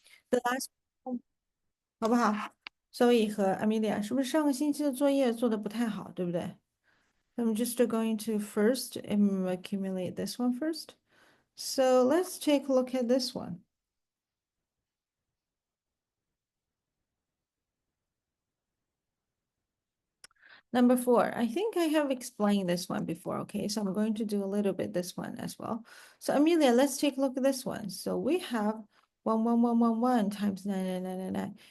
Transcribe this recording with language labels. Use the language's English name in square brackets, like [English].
[English] The last， [Chinese] 好不好？所以和 Amelia 是不是上个星期的作业做的不太好，对不对？ [English] I'm just going to first accumulate this one first. So let's take a look at this one. Number 4, I think I have explained this one before, okay? So I'm going to do a little bit this one as well. So Amelia, let's take a look at this one. So we have 11111 times 99999.